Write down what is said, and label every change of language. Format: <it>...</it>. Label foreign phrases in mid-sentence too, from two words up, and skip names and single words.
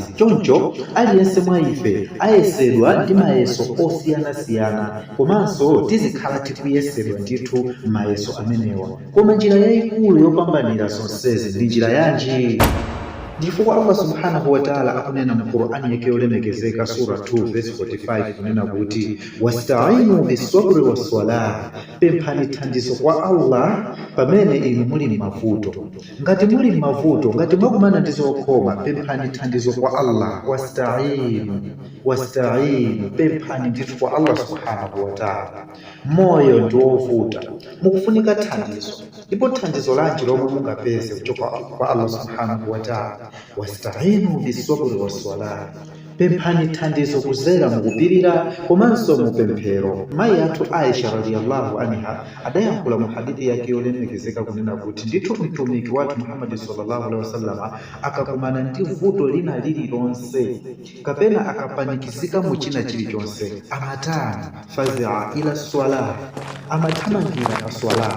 <ny>Choncho aliyense mwa ife ayesedwa ndi mayeso osiyanasiyana, komanso tizikhala tikuyesedwa ndithu mayeso amenewa. Koma njira yayikulu yopambanira zonsezi ndi njira yanji? Chifukwa Allah</ny> <ar>سبحانه وتعالى</ar> <ny>akunena mu Qur'ani yake yolemekezeka sura 2 verse 45 kunena kuti</ny> <ar>واستعينوا بالصبر والصلاة,</ar> <ny>pemphani thandizo kwa Allah pamene inu muli m'mavuto. Ngati muli m'mavuto, ngati mwakumana ndi zokhoma, pemphani thandizo kwa Allah. Wasta'inu, pemphani ndithu kwa Allah</ny> <ar>سبحانه وتعالى.</ar> <ny>Moyo ndi wovuta, mukufunika thandizo. Ndipo thandizo lanji lomwe mungapeze kuchoka kwa Allah</ny> <ar>سبحانه وتعالى, واستعينوا بالصبر والصلاة,</ar> <ny>pemphani thandizo kuzera mukupirira komanso mupemphero. Mayi athu Aisha</ny> <ar>رضي الله عنها</ar> <ny>adayankhula mu hadithi yake yolemekezeka kunena kuti ndithu mtumiki wathu Muhammad</ny> <ar>صلى الله عليه وسلم</ar> <ny>akakumana ndi vuto lina lililonse kapena akapanikizika mu china chilichonse, amatana</ny> <ar>فزع إلى الصلاة,</ar> <ny>amathamangira pa swala.</ny>